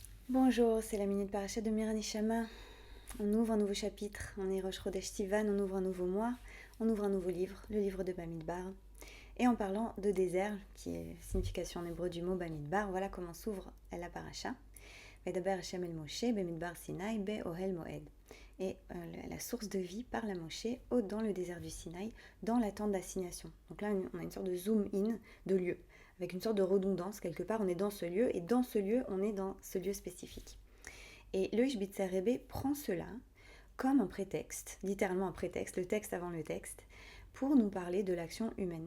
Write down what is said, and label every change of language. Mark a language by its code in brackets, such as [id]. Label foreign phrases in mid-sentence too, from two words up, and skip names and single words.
[fr] Bonjour, c'est la Minute Parashat de Mira Neshama. On ouvre un nouveau chapitre, on est Rosh Chodesh Sivan, on ouvre un nouveau mois, on ouvre un nouveau livre, le livre de Bamidbar. Et en parlant de désert, qui est la signification en hébreu du mot Bamidbar, voilà comment s'ouvre la parasha. [he] וידבר השם אל משה, במדבר סיני, באהל מועד. [fr] Et la source de vie parle à Moshe dans le désert du Sinaï, dans la tente d'assignation. Donc là, on a une sorte de zoom-in de lieu, avec une sorte de redondance. Quelque part, on est dans ce lieu, et dans ce lieu, on est dans ce lieu spécifique. Et le Ishbitzer Rebbe prend cela comme un prétexte, littéralement un prétexte, le texte avant le texte, pour nous parler de l'action humaine.